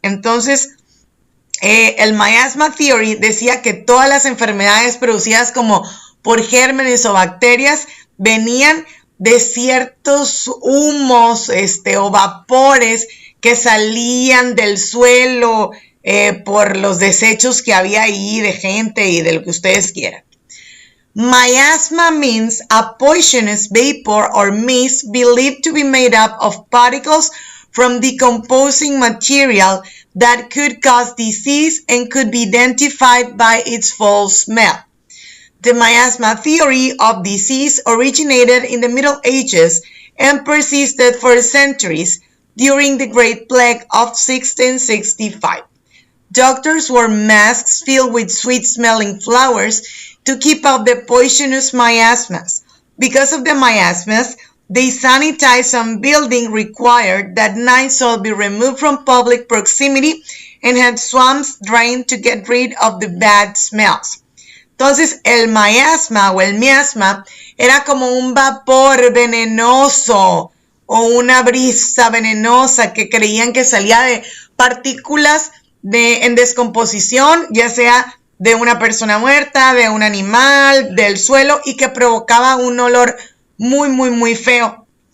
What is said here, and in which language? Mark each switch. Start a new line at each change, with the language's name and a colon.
Spanish: Entonces, el Miasma Theory decía que todas las enfermedades producidas como por gérmenes o bacterias venían de ciertos humos o vapores que salían del suelo por los desechos que había ahí de gente y de lo que ustedes quieran.
English: Miasma means a poisonous vapor or mist believed to be made up of particles from decomposing material that could cause disease and could be identified by its foul smell. The miasma theory of disease originated in the Middle Ages and persisted for centuries during the Great Plague of 1665. Doctors wore masks filled with sweet-smelling flowers to keep out the poisonous miasmas. Because of the miasmas, they sanitized some building required that Lysol be removed from public proximity and had swamps drained to get rid of the bad smells.
Spanish: Entonces, el miasma o el miasma era como un vapor venenoso o una brisa venenosa que creían que salía de partículas en descomposición, ya sea de una persona muerta, de un animal, del suelo, y que provocaba un olor muy, muy, muy feo.